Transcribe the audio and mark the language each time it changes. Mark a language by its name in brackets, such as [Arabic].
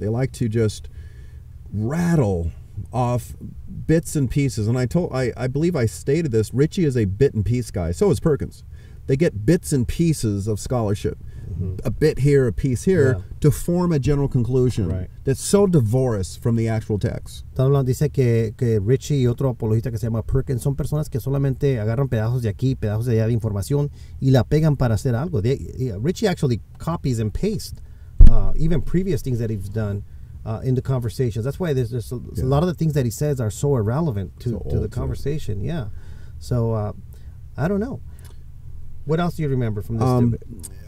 [English] They like to just rattle off bits and pieces. And I believe I stated this, Ritchie is a bit and piece guy. So is Perkins. They get bits and pieces of scholarship, a bit here, a piece here, to form a general conclusion that's so divorced from the actual text. [Spanish] Dice que Ritchie y otro apologista que se llama Perkins son personas que solamente agarran pedazos de aquí, pedazos de allá de información y la pegan para hacer algo. [English] Ritchie actually copies and pastes even previous things that he's done in the conversations. That's why there's a lot of the things that he says are so irrelevant to the conversation. Yeah. So I don't know. What else do you remember from this debate?